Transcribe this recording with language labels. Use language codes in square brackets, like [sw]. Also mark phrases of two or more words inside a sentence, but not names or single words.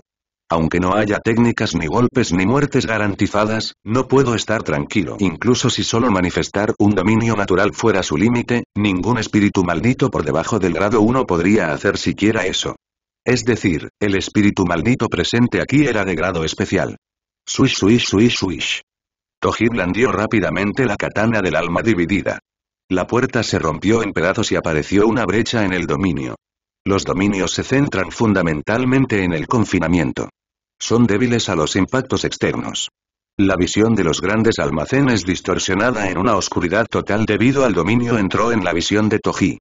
[es] Aunque no haya técnicas ni golpes ni muertes garantizadas, no puedo estar tranquilo. Incluso si solo manifestar un dominio natural fuera su límite, ningún espíritu maldito por debajo del grado 1 podría hacer siquiera eso. Es decir, el espíritu maldito presente aquí era de grado especial. Swish swish swish swish. Toji blandió rápidamente la katana del alma dividida. La puerta se rompió en pedazos y apareció una brecha en el dominio. Los dominios se centran fundamentalmente en el confinamiento. Son débiles a los impactos externos. La visión de los grandes almacenes distorsionada en una oscuridad total debido al dominio entró en la visión de Toji.